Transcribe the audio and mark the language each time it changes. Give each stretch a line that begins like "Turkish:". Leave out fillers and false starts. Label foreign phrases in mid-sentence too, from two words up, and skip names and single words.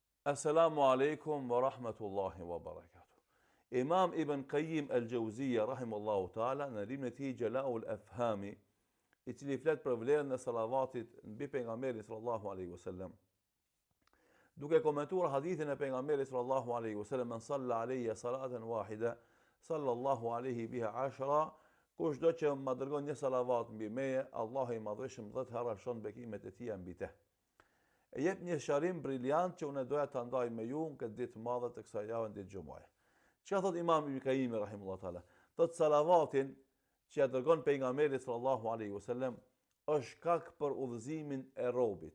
Arabic: السلام عليكم ورحمة الله وبركاته.
Albanian: Imam Ibn Qayyim al-Jauziyja
Arabic: رحمه الله تعالى
Albanian: në librin e tij Jala'ul Afhami, i cili flet për vlerën e salavatit mbi pejgamberin
Arabic: صلى الله عليه وسلم,
Albanian: duke komentuar hadithin e pejgamberit
Arabic: صلى الله عليه وسلم, "من صلى علي صلاة واحدة صلى الله عليه بها 10,
Albanian: kushdo që më dërgon një salavat mbi meje, Allahu i madhëshëm 10 herë shon bekimet e tija mbi te." E jep një sqarim briljant që unë doja ta ndaj me ju në këtë ditë madhe të kësaj jave, ditë xumaje. Çka thot Imam Ibn Qayyim
Arabic: رحمه الله تعالى?
Albanian: Thot salavatin që ja dërgon pejgamberi
Arabic: صلى الله عليه وسلم
Albanian: është shkak për udhëzimin e robit.